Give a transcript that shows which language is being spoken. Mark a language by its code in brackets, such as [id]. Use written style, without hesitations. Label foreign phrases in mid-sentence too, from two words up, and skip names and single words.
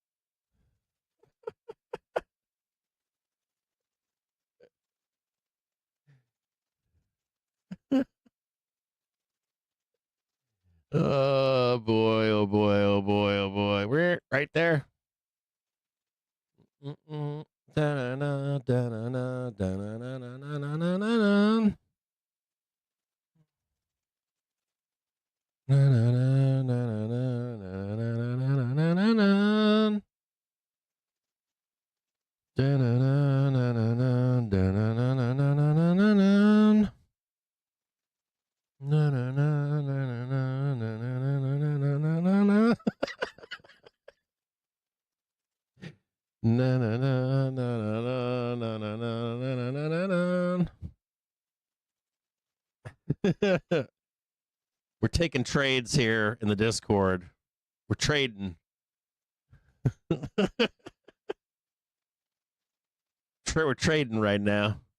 [en] Oh boy, oh boy, oh boy, oh boy. We're right there. Mm-mm. Da-na-na, da-na-na, da-na-na-na-na-na-na-na. Na-na-na-na-na-na-na-na-na-na-na-na. Da-na-na-na-na-na, da-na-na-na-na-na-na-na. Na-na-na-na-na-na-na-na-na-na-na-na-na. Na-na-na-na-na-na-na-na-na-na-na-na. We're taking trades here in the Discord. We're trading. We're trading right now.